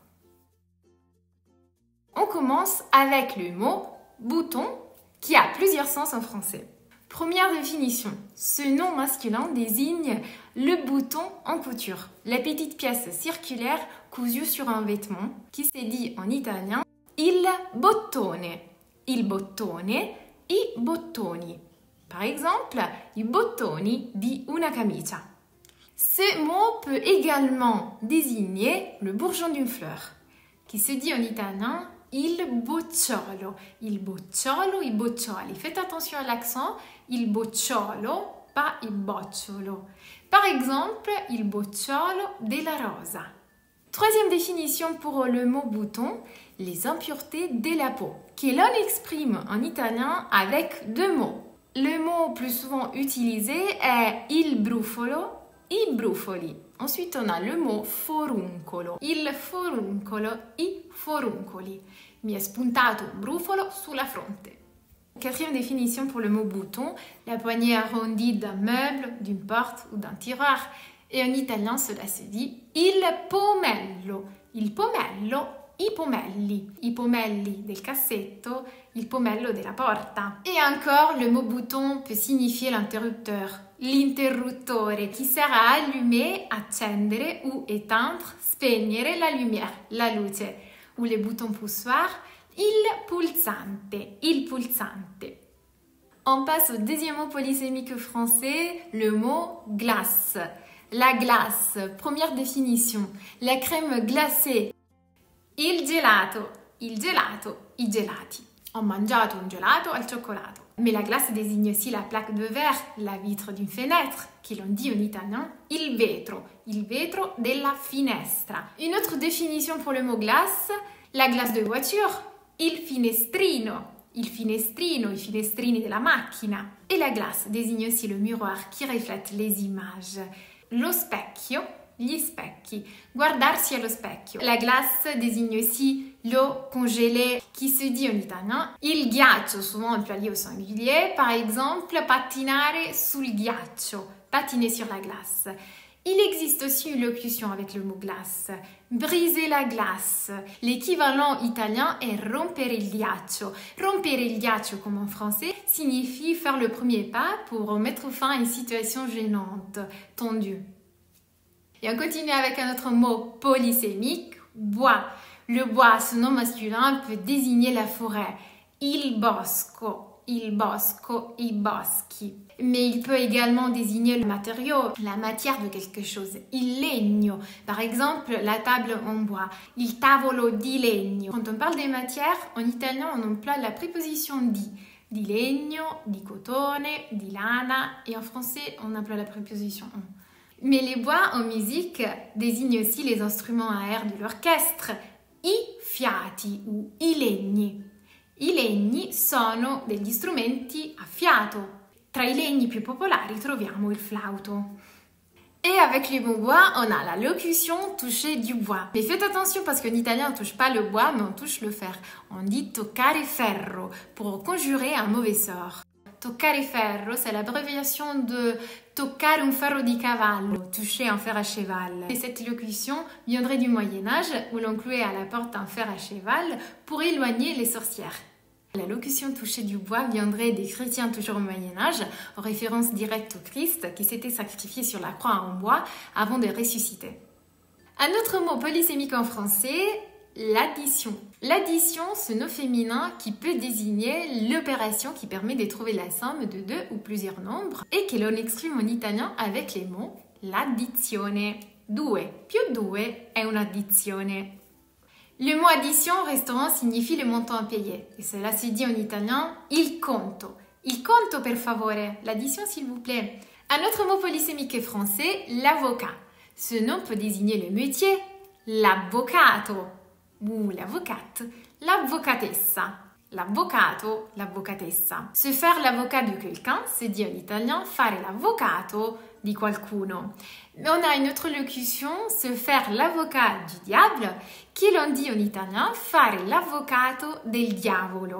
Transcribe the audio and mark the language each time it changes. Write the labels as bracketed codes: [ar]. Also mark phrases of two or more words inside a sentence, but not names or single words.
[fr] On commence avec le mot bouton qui a plusieurs sens en français. Première définition, ce nom masculin désigne le bouton en couture, la petite pièce circulaire cousue sur un vêtement qui se dit en italien [it] il bottone, i bottoni. [fr] Par exemple, [it] i bottoni di una camicia. [fr] Ce mot peut également désigner le bourgeon d'une fleur qui se dit en italien [it] il bocciolo, i boccioli. [fr] Faites attention à l'accent, [it] il bocciolo, [fr] pas [it] il bocciolo. [fr] Par exemple, [it] il bocciolo della rosa. [fr] Troisième définition pour le mot bouton, les impuretés de la peau, que l'on exprime en italien avec deux mots. Le mot plus souvent utilisé est [it] il brufolo, i brufoli. [fr] Ensuite, on a le mot foruncolo. [it] Il foruncolo, i foruncoli. Mi è spuntato un brufolo sulla fronte. [fr] Quatrième définition pour le mot bouton, la poignée arrondie d'un meuble, d'une porte ou d'un tiroir. Et en italien, cela se dit [it] il pomello, i pomelli del cassetto, il pomello della porta. [fr] Et encore, le mot bouton peut signifier l'interrupteur, l'interruttore, qui sert à allumer, accendere ou éteindre, spegnere la lumière, [it] la luce. [fr] Ou le bouton poussoir, [it] il pulsante. [fr] On passe au deuxième mot polysémique français, le mot glace. La glace, première définition, la crème glacée. [it] Il gelato, i gelati. Ho mangiato un gelato al cioccolato. [fr] Mais la glace désigne aussi la plaque de verre, la vitre d'une fenêtre, qui l'on dit en italien [it] il vetro della finestra. [fr] Une autre définition pour le mot glace, la glace de voiture, [it] i finestrini della macchina. [fr] Et la glace désigne aussi le miroir qui reflète les images. [it] Lo specchio, gli specchi, guardarsi allo specchio. [fr] La glace désigne aussi l'eau congelée qui se dit en italien [it] il ghiaccio, [fr] souvent employé au singulier, par exemple [it] pattinare sul ghiaccio, [fr] patiner sur la glace. Il existe aussi une locution avec le mot glace, briser la glace. L'équivalent italien est [it] rompere il ghiaccio. Rompere il ghiaccio, [fr] comme en français, signifie faire le premier pas pour mettre fin à une situation gênante, tendue. Et on continue avec un autre mot polysémique, bois. Le bois, ce nom masculin, peut désigner la forêt. [it] Il bosco, i boschi. [fr] Mais il peut également désigner le matériau, la matière de quelque chose. [it] Il legno, [fr] par exemple la table en bois. [it] Il tavolo di legno. [fr] Quand on parle des matières, en italien on emploie la préposition [it] di legno, di cotone, di lana, [fr] et en français on emploie la préposition on. Mais les bois en musique désignent aussi les instruments à air de l'orchestre. [it] I fiati ou i legni. I legni sono degli strumenti a fiato. Tra i legni più popolari troviamo il flauto. [fr] Et avec le mot bois, on a la locution toucher du bois. Mais faites attention parce qu'en italien, on ne touche pas le bois, mais on touche le fer. On dit [it] toccare ferro [fr] pour conjurer un mauvais sort. [it] Toccare ferro, [fr] c'est l'abréviation de [it] toccare un ferro di cavallo, [fr] toucher un fer à cheval. Et cette locution viendrait du Moyen-Âge où l'on clouait à la porte un fer à cheval pour éloigner les sorcières. La locution toucher du bois viendrait des chrétiens toujours au Moyen-Âge, en référence directe au Christ qui s'était sacrifié sur la croix en bois avant de ressusciter. Un autre mot polysémique en français, l'addition. L'addition, c'est un nom féminin qui peut désigner l'opération qui permet de trouver la somme de deux ou plusieurs nombres et que l'on exprime en italien avec les mots l'addizione. [it] Due più due è un'addizione. [fr] Le mot addition au restaurant signifie le montant à payer. Et cela se dit en italien [it] il conto. Il conto per favore. [fr] L'addition s'il vous plaît. Un autre mot polysémique français, l'avocat. Ce nom peut désigner le métier, l'avvocato. ou l'avocate, [it] l'avvocatessa. L'avvocato, l'avvocatessa. [fr] Se faire l'avocat de quelqu'un, c'est dit en italien [it] fare l'avvocato di qualcuno. [fr] Mais on a une autre locution, se faire l'avocat du diable, qui l'on dit en italien [it] fare l'avvocato del diavolo.